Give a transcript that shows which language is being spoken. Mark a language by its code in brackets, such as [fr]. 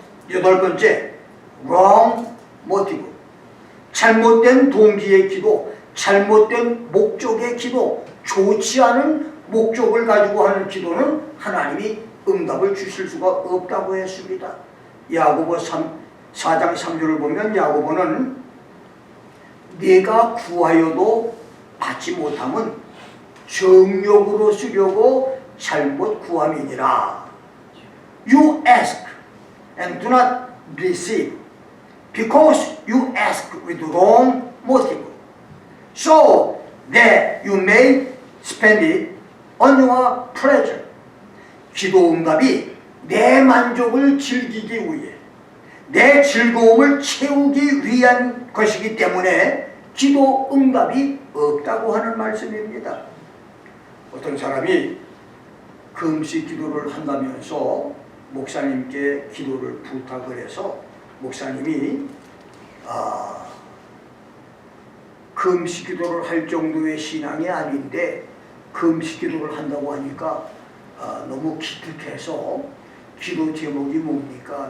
[ko] 여덟 번째, [en] wrong motive. [ko] 잘못된 동기의 기도, 잘못된 목적의 기도, 좋지 않은 목적을 가지고 하는 기도는 하나님이 응답을 주실 수가 없다고 했습니다. 야고보 4장 3절을 보면 야고보는 네가 구하여도 받지 못함은 정욕으로 쓰려고 잘못 구함이니라. [en] You ask and do not receive because you ask with wrong motive, so that you may spend it on your pleasure. [ko] 기도 응답이 내 만족을 즐기기 위해, 내 즐거움을 채우기 위한 것이기 때문에 기도 응답이 없다고 하는 말씀입니다. 어떤 사람이 금식 기도를 한다면서 목사님께 기도를 부탁을 해서 목사님이 금식 기도를 할 정도의 신앙이 아닌데 금식 기도를 한다고 하니까 너무 기특해서 기도 제목이 뭡니까?